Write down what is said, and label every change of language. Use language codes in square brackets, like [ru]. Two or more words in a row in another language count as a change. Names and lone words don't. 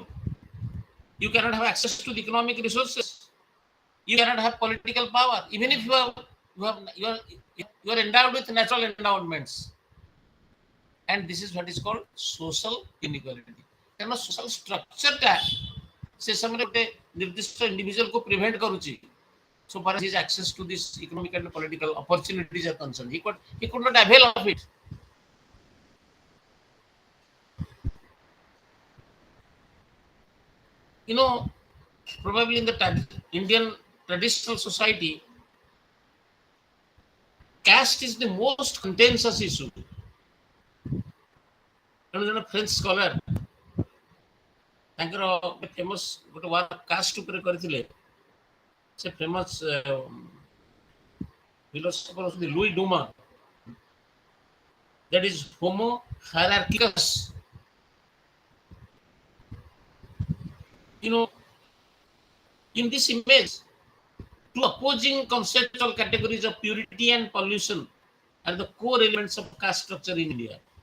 [en] You cannot have access to the economic resources. You cannot have political power. Even if you are endowed with natural endowments. And this is what is called social inequality. କାରଣ social structure [or] ଟା ସେ ସମୟରେ ଗୋଟେ ନିର୍ଦ୍ଦିଷ୍ଟ [en] individual କୁ prevent କରୁଛି so far as his access to this economic and political opportunities are concerned. He could not avail of it. You know, probably in the Indian traditional society, caste is the most contentious issue. [or] ତେଣୁ [en] French scholar [or] ତାଙ୍କର ଫେମସ୍ ଗୋଟେ [en] work caste [or] ଉପରେ କରିଥିଲେ ସେ [en] famous philosopher [or] ଅଛନ୍ତି ଲୁଇ ଡୁମା [en] that is [or] homo hierarchicus. [en] You know, in this image, two opposing conceptual categories of purity and pollution are the core elements of caste structure in India.